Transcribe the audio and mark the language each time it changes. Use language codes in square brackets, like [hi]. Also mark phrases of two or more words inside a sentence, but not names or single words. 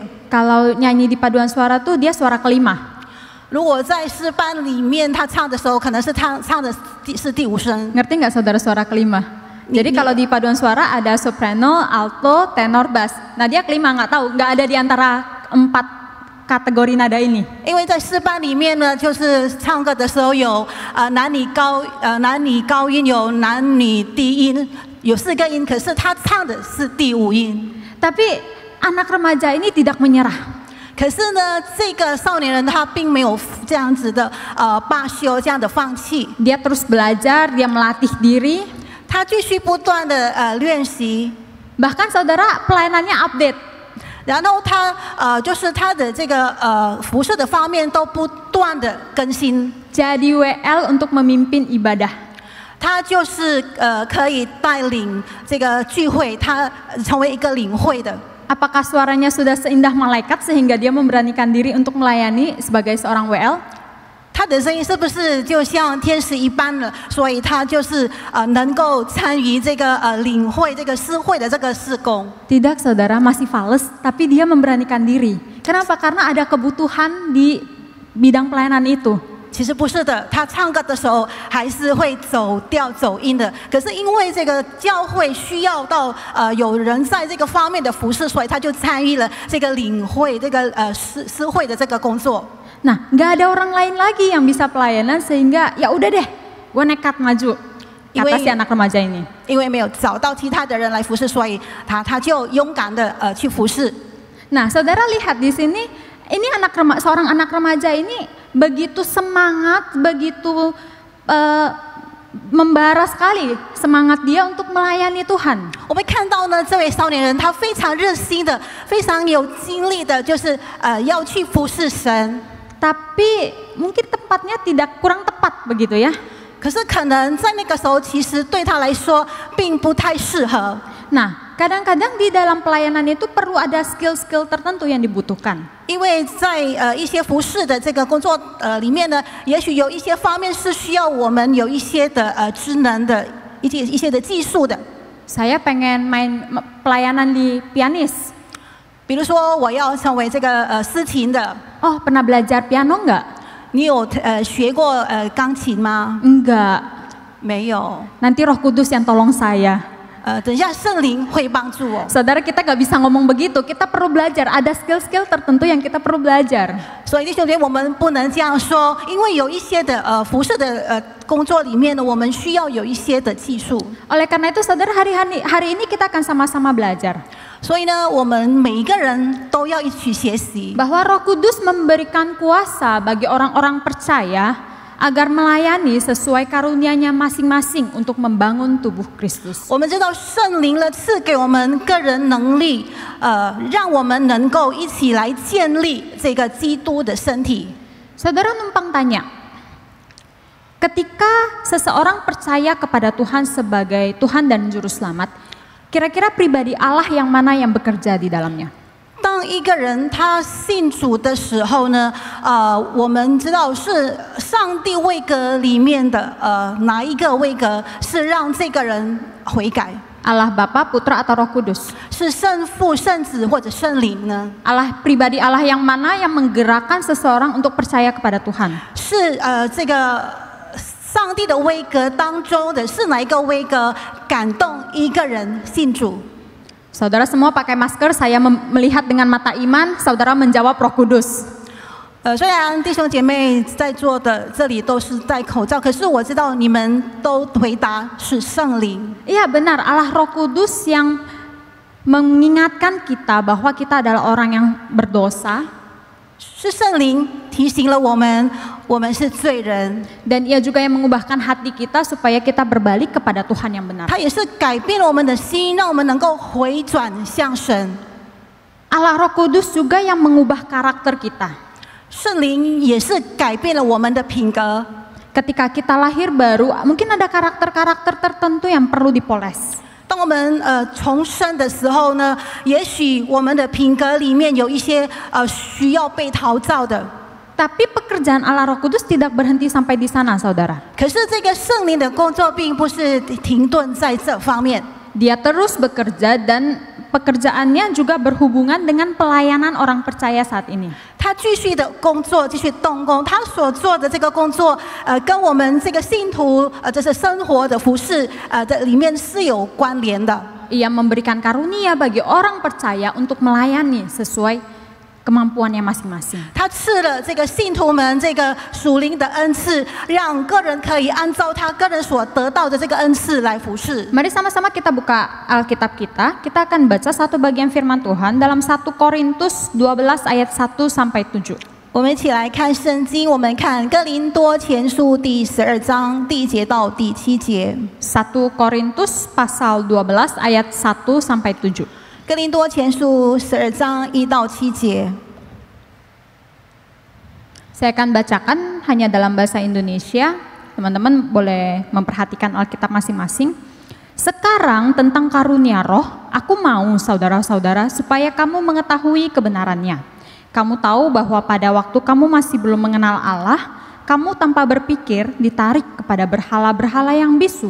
[id] Kalau nyanyi di paduan suara tuh dia suara kelima. [zh] 如果在诗班里面他唱的时候，可能是唱的是第5声。 [id] Ngerti nggak saudara suara kelima? Jadi kalau di paduan suara ada soprano, alto, tenor, bass. Nah dia kelima, nggak tahu, nggak ada di antara 4 kategori nada ini. [zh] 因为在诗班里面呢，就是唱歌的时候有男女高音，有男女低音，有4个音，可是他唱的是第5音。 [id] Tapi anak remaja ini tidak menyerah. [zh] 可是呢，这个少年人他并没有这样子的罢休，这样的放弃。 [id] Dia terus belajar, dia melatih diri. [zh] 他继续不断的练习。 [id] Bahkan saudara pelayanannya update. [zh] 然后他就是他的这个服饰的方面都不断的更新。 [id] Jadi WL untuk memimpin ibadah. [zh] 他就是可以带领这个聚会，他成为一个领会的。 [id] Apakah suaranya sudah seindah malaikat sehingga dia memberanikan diri untuk melayani sebagai seorang WL? [zh] 他的声音是不是就像天使一般了？所以他就是能够参与这个领会这个诗会的这个事工。 [id] Tidak saudara, masih fales, tapi dia memberanikan diri. Kenapa? Karena ada kebutuhan di bidang pelayanan itu. [zh] 其实不是的，他唱歌的时候还是会走调走音的。可是因为这个教会需要到有人在这个方面的服侍，所以他就参与了这个领会这个诗会的这个工作。 [id] Nah, nggak ada orang lain lagi yang bisa pelayanan sehingga ya udah deh, gue nekat maju. Kata si anak remaja ini. [zh] 因为没有找到其他的人来服侍，所以他就勇敢的去服侍。 [id] Nah, saudara lihat di sini, ini seorang anak remaja ini begitu semangat, begitu membara sekali semangat dia untuk melayani Tuhan. [zh] 我们看到呢，这位少年人他非常热心的，非常有精力的，就是要去服侍神。 [id] Tapi mungkin tempatnya kurang tepat begitu ya. [zh] 可是可能在那个时候，其实对他来说并不太适合。 [id] Nah, kadang-kadang di dalam pelayanan itu perlu ada skill-skill tertentu yang dibutuhkan. [zh] 因为在一些服侍的这个工作里面呢，也许有一些方面是需要我们有一些的职能的一些的技术的。 [id] Saya pengen main pelayanan di pianis. [zh] 比如说，我要成为这个司琴的。 [id] Oh, pernah belajar piano nggak? [zh] 你有学过钢琴吗？ [id] Enggak. [zh] 没有。 [id] Nanti Roh Kudus yang tolong saya. [zh] 等一下圣灵会帮助我。 [id] Saudara, kita nggak bisa ngomong begitu. Kita perlu belajar. Ada skill-skill tertentu yang kita perlu belajar. [zh] 所以弟兄姐妹，我们不能这样说，因为有一些的服侍的工作里面呢，我们需要有一些的技术。 [id] Oleh karena itu, saudara, hari ini kita akan sama-sama belajar. [zh] 所以呢，我们每一个人都要一起学习。 [id] Bahwa Roh Kudus memberikan kuasa bagi orang-orang percaya agar melayani sesuai karunia-Nya masing-masing untuk membangun tubuh Kristus. [zh] 我们知道圣灵呢赐给我们个人能力，让我们能够一起来建立这个基督的身体。 [id] Saudara numpang tanya, ketika seseorang percaya kepada Tuhan sebagai Tuhan dan Juru Selamat, kira-kira pribadi Allah yang mana yang bekerja di dalamnya? [zh] 当一个人他信主的时候呢，我们知道是上帝位格里面的哪一个位格是让这个人悔改？ [id] Allah Bapa, Putra atau Roh Kudus? [zh] 是圣父、圣子或者圣灵呢？ [id] Allah pribadi Allah yang mana yang menggerakkan seseorang untuk percaya kepada Tuhan? [zh] 是这个上帝的威格当中的是哪一个威格感动一个人信主？ [id] Saudara semua pakai masker, saya melihat dengan mata iman, saudara menjawab Roh Kudus. [zh] 虽然弟兄姐妹在座的这里都是戴口罩，可是我知道你们都回答是圣灵。 [id] Iya benar, Allah Roh Kudus yang mengingatkan kita bahwa kita adalah orang yang berdosa. [zh] 是圣灵提醒了我们，我们是罪人。 [id] Dan ia juga yang mengubahkan hati kita supaya kita berbalik kepada Tuhan yang benar. [zh] 他也是改变了我们的心，让我们能够回转向神。 [id] Allah Roh Kudus juga yang mengubah karakter kita. [zh] 圣灵也是改变了我们的品格。 [id] Ketika kita lahir baru, mungkin ada karakter-karakter tertentu yang perlu dipoles. [zh] 当我们重生的时候呢，也许我们的品格里面有一些需要被陶造的。 [id] Tapi pekerjaan Allah Roh Kudus tidak berhenti sampai di sana, saudara. [zh] 可是这个圣灵的工作并不是停顿在这方面， [id] Dia terus bekerja dan pekerjaannya juga berhubungan dengan pelayanan orang percaya saat ini. [zh] 他继续的工作，继续动工。他所做的这个工作，跟我们这个信徒这是生活的服饰的里面是有关联的。 [id] Ia memberikan karunia bagi orang percaya untuk melayani sesuai kemampuannya masing-masing. [zh] 他赐了这个信徒们这个属灵的恩赐，让个人可以按照他个人所得到的这个恩赐来服侍。 [id] Mari sama-sama kita buka Alkitab kita. Kita akan baca satu bagian firman Tuhan dalam 1 Korintus 12 ayat 1 sampai 7. [zh] 我们一起来看圣经，我们看哥林多前书第12章第1节到第7节。 [id] 1 Korintus pasal 12 ayat 1 sampai 7. [zh] 哥林多前书12章1到7节。 [id] Saya akan bacakan hanya dalam bahasa Indonesia. Teman-teman boleh memperhatikan Alkitab masing-masing. Sekarang tentang karunia roh, aku mau saudara-saudara supaya kamu mengetahui kebenarannya. Kamu tahu bahwa pada waktu kamu masih belum mengenal Allah, kamu tanpa berpikir ditarik kepada berhala-berhala yang bisu.